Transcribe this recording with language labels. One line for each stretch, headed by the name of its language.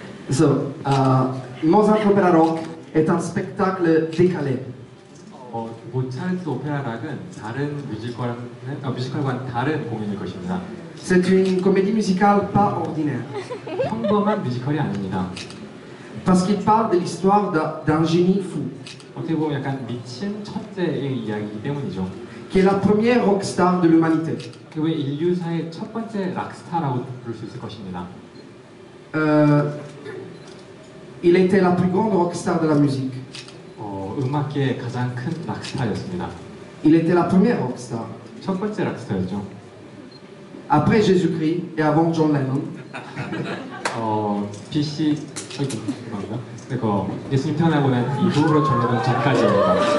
French: So, Mozart Opera Rock est un spectacle décalé.
Korean: 모차르트 오페라 락은 다른 뮤지컬과는 다른 공연일 것입니다.
French: C'est une comédie musicale pas ordinaire.
Korean: 평범한 뮤지컬이 아닙니다.
French: Parce qu'il parle de l'histoire d'un génie fou.
Korean: 어떻게 보면 약간 미친 천재의 이야기이기 때문이죠.
French: Qui est la première rockstar de l'humanité.
Korean: 그리고 인류사의 첫 번째 락스타라고 부를 수 있을 것입니다.
French: Il était la plus grande rockstar de la musique.
Korean: 음악계의 가장 큰 락스타였습니다.
French: Il était la première rockstar.
Korean: 첫 번째 락스타였죠.
French: Après Jésus-Christ et avant John Lennon.
Korean: BC 죄송합니다. 예수님 태어나고 난 이후로 전래던 전까지입니다.